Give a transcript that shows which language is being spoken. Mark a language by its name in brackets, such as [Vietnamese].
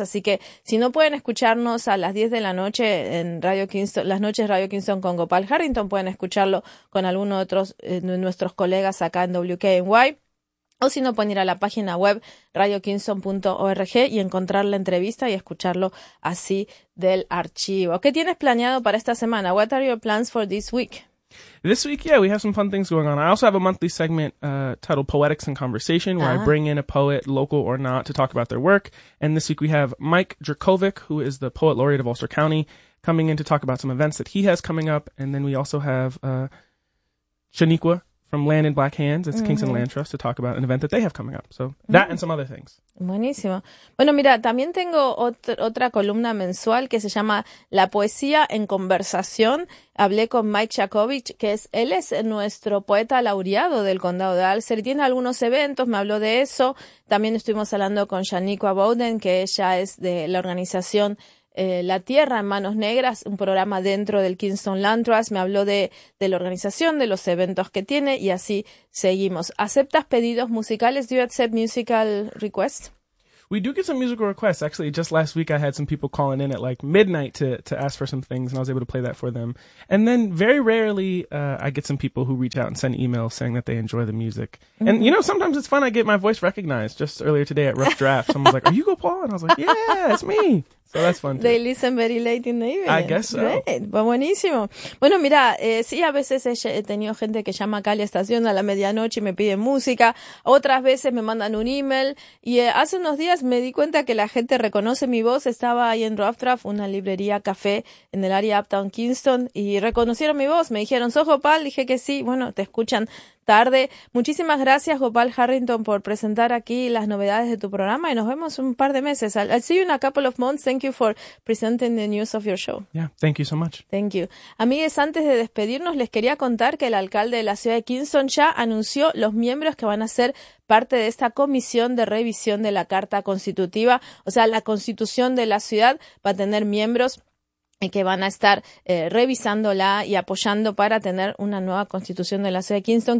[Spanish] Así que si no pueden escucharnos a las 10 de la noche en Radio Kingston, las noches Radio Kingston con Gopal Harrington, pueden escucharlo con alguno de otros nuestros colegas acá en WKNY. O si no, pueden ir a la página web radiokingston.org y encontrar la entrevista y escucharlo así del archivo. ¿Qué tienes planeado para esta semana? [English] What are your plans for this week? This week, yeah, we have some fun things going on. I also have a monthly segment titled Poetics in Conversation, where I bring in a poet, local or not, to talk about their work. And this week we have Mike Dracovic, who is the Poet Laureate of Ulster County, coming in to talk about some events that he has coming up. And then we also have Shaniqua from Land in Black Hands. It's Kingston Land Trust, to talk about an event that they have coming up. So that and some other things. [Spanish] Buenísimo. Bueno, mira, también tengo otra columna mensual que se llama La Poesía en Conversación. Hablé con Mike Dracovic, él es nuestro poeta laureado del Condado de Alcer. Tiene algunos eventos, me habló de eso. También estuvimos hablando con Shaniqua Bowden, que ella es de la organización La Tierra en Manos Negras, un programa dentro del Kingston Land Trust. Me habló de la organización, de los eventos que tiene, y así seguimos. ¿Aceptas pedidos musicales? [English] Do you accept musical requests? We do get some musical requests. Actually, just last week I had some people calling in at like midnight to ask for some things, and I was able to play that for them. And then very rarely I get some people who reach out and send emails saying that they enjoy the music. Mm-hmm. And, you know, sometimes it's fun. I get my voice recognized. Just earlier today at Rough Draft, someone was like, "Are you Gopal?" And I was like, "Yeah, it's me." So that's fun too. They listen very late in the evening. I guess so. Great. Well, buenísimo. [Spanish] Bueno, mira, sí, a veces he tenido gente que llama acá a la estación a la medianoche y me pide música. Otras veces me mandan un email. Y hace unos días me di cuenta que la gente reconoce mi voz. Estaba ahí en Rough Draft, una librería café en el área Uptown Kingston, y reconocieron mi voz. Me dijeron, ¿sos Gopal? Dije que sí. Bueno, te escuchan tarde. Muchísimas gracias, Gopal Harrington, por presentar aquí las novedades de tu programa y nos vemos un par de meses. [English] I'll see you in a couple of months. Thank you for presenting the news of your show. Yeah, thank you so much. Thank you. [Spanish] Amigues, antes de despedirnos, les quería contar que el alcalde de la ciudad de Kingston ya anunció los miembros que van a ser parte de esta comisión de revisión de la Carta Constitutiva. O sea, la constitución de la ciudad va a tener miembros que van a estar revisándola y apoyando para tener una nueva constitución de la ciudad de Kingston.